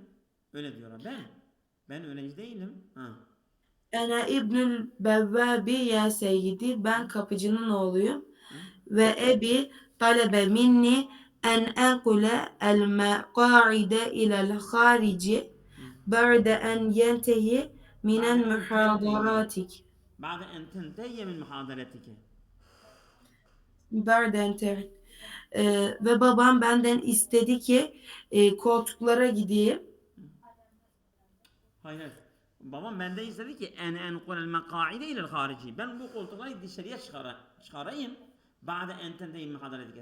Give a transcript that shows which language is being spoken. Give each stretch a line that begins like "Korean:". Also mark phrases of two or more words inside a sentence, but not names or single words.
Turkish: Öyle diyorlar. Ben öğrenci değilim. Ha.
Arabic: أنا ابن البواب يا سيدي. Hı?
Turkish: Ben kapıcının oğluyum. Hı?
Arabic: وأبي طلب مني أن أنقل المقاعد إلى الخارج Hı? بعد أن ينتهي بعد minen أن تنتهي muhadaratik. بعد أن تنتهي من محاضرتك. بعد أن
Turkish: ve babam benden istedi ki koltuklara gideyim. Hayır, hayır. Babam benden istedi ki
Arabic: أن أنقل المقاعد إلى الخارج.
Turkish: Ben bu koltukları dışarıya çıkarayım.
Arabic: بعد أن تنتهي من حضارتك.